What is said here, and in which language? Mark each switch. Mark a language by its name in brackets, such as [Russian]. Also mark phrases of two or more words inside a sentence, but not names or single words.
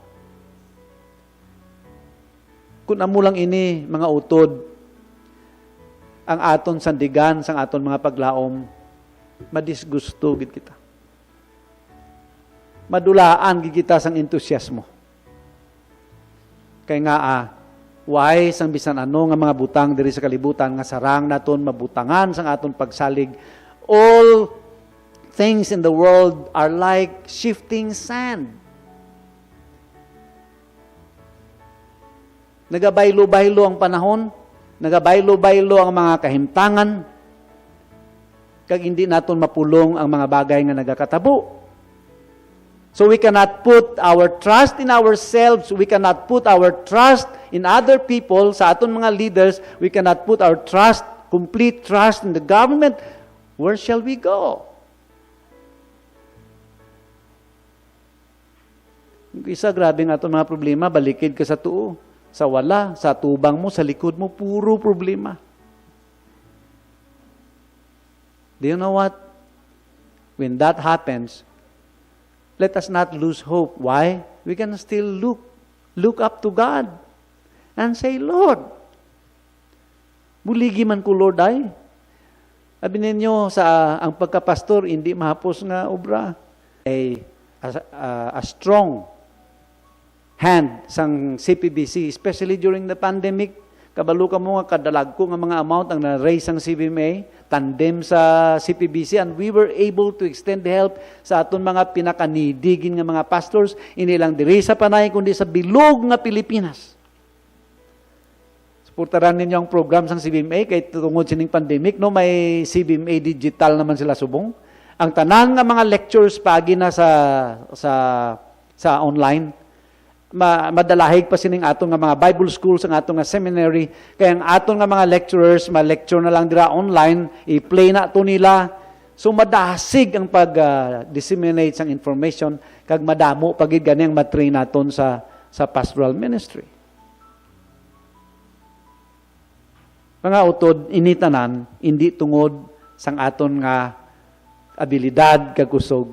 [Hiligaynon] Kun amo lang ini mga utod ang aton sandigan sang aton mga paglaom, madisgusto gid kita. Madulaan gid kita sang entusiasmo. Kay nga why sang bisan ano nga mga butang diri sa kalibutan nga sarang naton mabutangan sang aton pagsalig. [English] All things in the world are like shifting sand. [Hiligaynon] Nagabaylo-baylo ang panahon, nagabaylo-baylo ang mga kahimtangan, kag hindi naton mapulong ang mga bagay nga nagakatabo. [English] So we cannot put our trust in ourselves, we cannot put our trust in other people, [Hiligaynon] sa aton mga [English] leaders, we cannot put our trust, complete trust in the government. Where shall we go? [Hiligaynon] Isa grabe nga aton mga problema, balikid ka sa tuo. Sa wala, sa tubang mo, sa likod mo, puro problema. [English] Do you know what? When that happens, let us not lose hope. Why? We can still look up to God and say, Lord, [Hiligaynon] buligi man ko, Lord, ay. Sabi ninyo, ang pagkapastor, hindi mahapos nga obra. [English] A strong hand [Hiligaynon] sang CPBC, especially during the pandemic, Kabalo ka mo nga kadalag ko nga mga amount ang na-raise ang CBMA, tandem sa CPBC, [English] and we were able to extend help [Hiligaynon] sa aton mga pinakanidigin nga mga pastors, hindi lang diri sa Panay, kundi sa bilog nga Pilipinas. Suportaran ninyo ang program sa CBMA, kay tungod sining pandemic, no, may CBMA digital naman sila subong. Ang tanan nga mga lectures pagi na sa online, madalahig pa sining aton nga mga Bible schools, ang aton nga seminary, kaya ang aton nga mga lecturers, ma-lecture na lang dira online, i-play na to nila. So madasig ang pag-disseminate sang information, kag madamo pagid ganiyang matrain naton sa pastoral ministry. Mga utod, initanan, hindi tungod sang aton nga abilidad kag kusog.